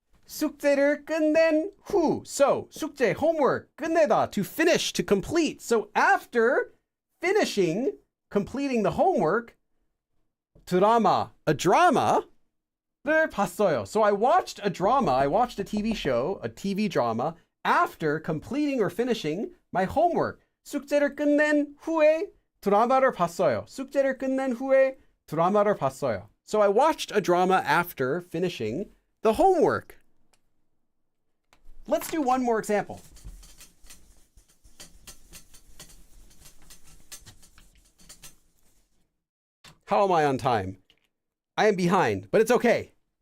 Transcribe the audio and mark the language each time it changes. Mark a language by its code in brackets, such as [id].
[ko] 숙제를 끝낸 후. [en] So, 숙제, homework, 끝내다, to finish, to complete. So, after finishing, completing the homework, 드라마, a drama, [ko] 를 봤어요. [en] So I watched a drama, I watched a TV show, a TV drama, after completing or finishing my homework. [ko] 숙제를 끝낸 후에 드라마를 봤어요. 숙제를 끝낸 후에 드라마를 봤어요. [en] So I watched a drama after finishing the homework. Let's do one more example. How am I on time? I am behind, but it's okay.